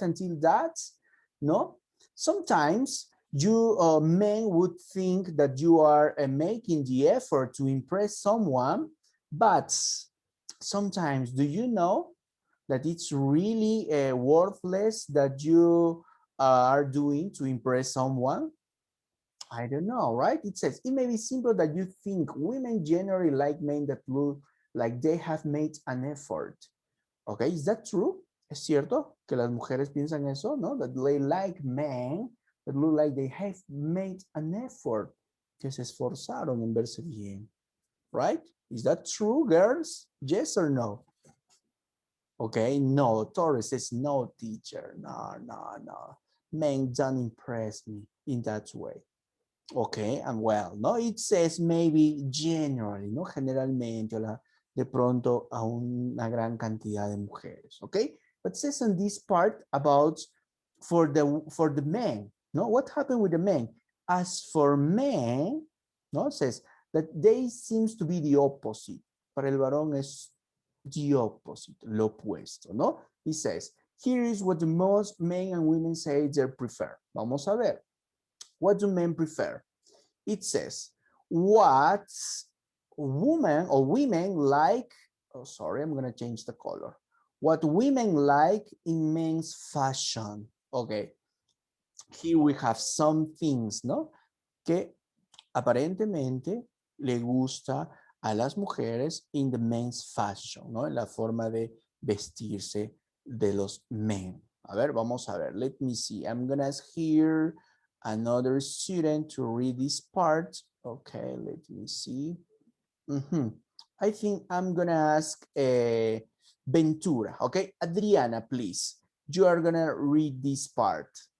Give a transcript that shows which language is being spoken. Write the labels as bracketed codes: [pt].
[en] Until that, no? Sometimes you men would think that you are making the effort to impress someone, but sometimes, do you know that it's really worthless that you are doing to impress someone? I don't know, right? It says, it may be simple that you think women generally like men that look like they have made an effort. Okay, is that true? [es] ¿Es cierto que las mujeres piensan eso, no? [en] That they like men that look like they have made an effort. [es] Que se esforzaron en verse bien. [en] Right? Is that true, girls? Yes or no? Okay, no. Torres says no, teacher. No, no, no. Men don't impress me in that way. Okay, and well, no, it says maybe generally, no, [es] generalmente, o de pronto a una gran cantidad de mujeres, [en] okay? But says on this part about for the men, no, what happened with the men? As for men, no, it says that they seems to be the opposite. [es] Para el varón es [en] the opposite, [es] lo opuesto, no? [en] He says, here is what the most men and women say they prefer. [es] Vamos a ver. [en] What do men prefer? It says, what women or women like, oh, sorry, I'm going to change the color. What women like in men's fashion. Okay. Here we have some things, ¿no? [es] Que aparentemente le gusta a las mujeres [en] in the men's fashion, [es] ¿no? En la forma de vestirse de los men. A ver, vamos a ver. [en] Let me see. I'm going to ask here another student to read this part. Okay, let me see. I think I'm going to ask Ventura. Okay, Adriana, please. You are going to read this part.